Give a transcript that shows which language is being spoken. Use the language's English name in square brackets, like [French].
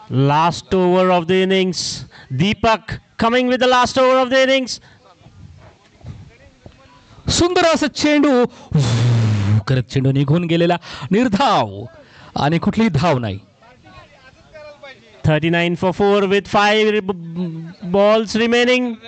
[English] Last over of the innings. Deepak coming with the last over of the innings. [Marathi] सुंदर असं चेंडू करत चेंडू निघून गेलेला, निर्धाव आणि कुठलीही धाव नाही. [English] 39 for 4 with 5 balls remaining.